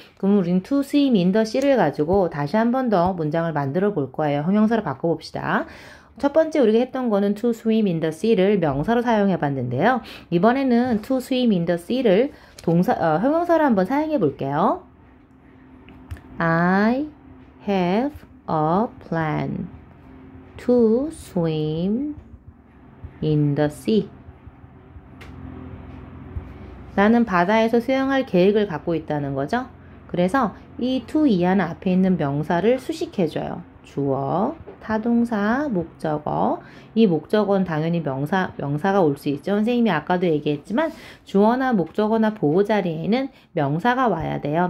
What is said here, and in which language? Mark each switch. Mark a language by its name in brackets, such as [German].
[Korean] 그럼 우린 [English] to swim in the sea를 [Korean] 가지고 다시 한 번 더 문장을 만들어 볼 거예요. 형용사로 바꿔봅시다. 첫 번째 우리가 했던 거는 [English] to swim in the sea를 [Korean] 명사로 사용해 봤는데요. 이번에는 [English] to swim in the sea를 [Korean] 형용사로 한번 사용해 볼게요. [English] I have a plan to swim in the sea. [Korean] 나는 바다에서 수영할 계획을 갖고 있다는 거죠. 그래서 이 to 이하는 앞에 있는 명사를 수식해줘요. 주어, 타동사, 목적어. 이 목적어는 당연히 명사가 올 수 있죠. 선생님이 아까도 얘기했지만 주어나 목적어나 보호 자리에는 명사가 와야 돼요.